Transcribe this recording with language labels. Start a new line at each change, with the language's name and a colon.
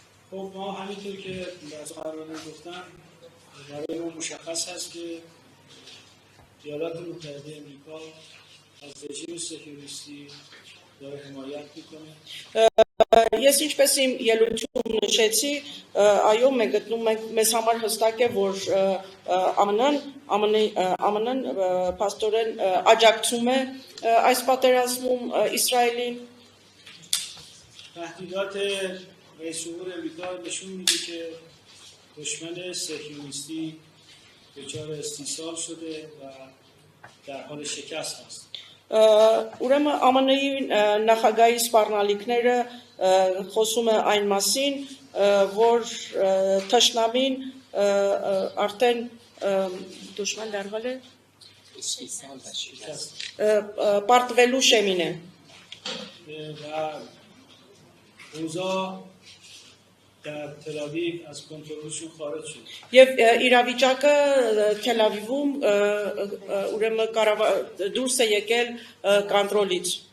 Persian: خب ما همینطور که در سخنرانی گفتم برای ما مشخص هست که ایالات متحده آمریکا از رژیم صهیونیستی داره حمایت میکنه.
Armenian: Ես ինչպես իմ ելույթում նշեցի, այո, մենք գտնում ենք մեզ համար հստակ է, որ ԱՄՆ-ն փաստորեն աջակցում է այս պատերազմում Իսրայելին.
Persian: تهدیدات رئیس جمهور آمریکا نشون میده که دشمن صهیونیستی دچار استیصال شده و در حال شکست است.
Armenian: Ուրեմն ԱՄՆ-ի նախագահի սպառնալիքները խոսում է այն մասին, որ թշնամին արդեն դժվար դարձել է պարտվելու շեմին է.
Persian: و روزا در تل‌آویو از کنترلشون خارج شد.
Armenian: Եվ իրավիճակը Թել Ավիվում ուրեմն դուրս է եկել կոնտրոլից.